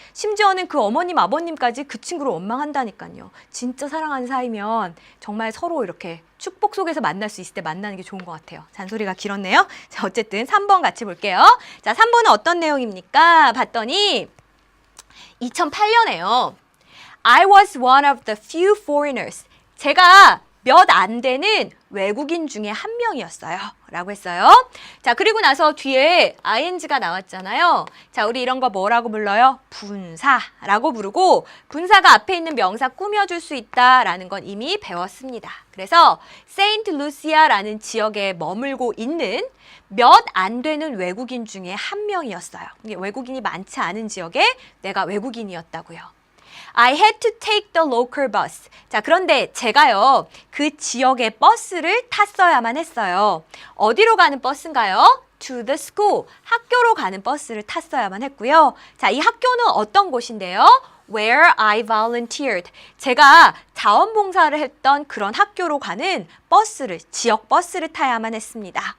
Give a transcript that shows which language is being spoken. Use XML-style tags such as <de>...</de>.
<ko>심지어는 그 어머님, 아버님까지 그 친구를 원망한다니까요. 진짜 사랑하는 사이면 정말 서로 이렇게 축복 속에서 만날 수 있을 때 만나는 게 좋은 것 같아요. 잔소리가 길었네요. 자, 어쨌든 3번 같이 볼게요. 자, 3번은 어떤 내용입니까? 봤더니 2008년에요.</ko> <en>I was one of the few foreigners.</en> <ko>제가 몇 안 되는 외국인 중에 한 명이었어요. 라고 했어요. 자, 그리고 나서 뒤에 ing가 나왔잖아요. 자, 우리 이런 거 뭐라고 불러요? 분사라고 부르고 분사가 앞에 있는 명사 꾸며줄 수 있다라는 건 이미 배웠습니다. 그래서 세인트 루시아라는 지역에 머물고 있는 몇 안 되는 외국인 중에 한 명이었어요. 이게 외국인이 많지 않은 지역에 내가 외국인이었다고요.</ko> <en>I had to take the local bus.</en> <ko>자, 그런데 제가요, 그 지역의 버스를 탔어야만 했어요. 어디로 가는 버스인가요?</ko> <en>To the school.</en> <ko>학교로 가는 버스를 탔어야만 했고요. 자, 이 학교는 어떤 곳인데요?</ko> <en>Where I volunteered.</en> <ko>제가 자원봉사를 했던 그런 학교로 가는 버스를, 지역 버스를 타야만 했습니다.</ko>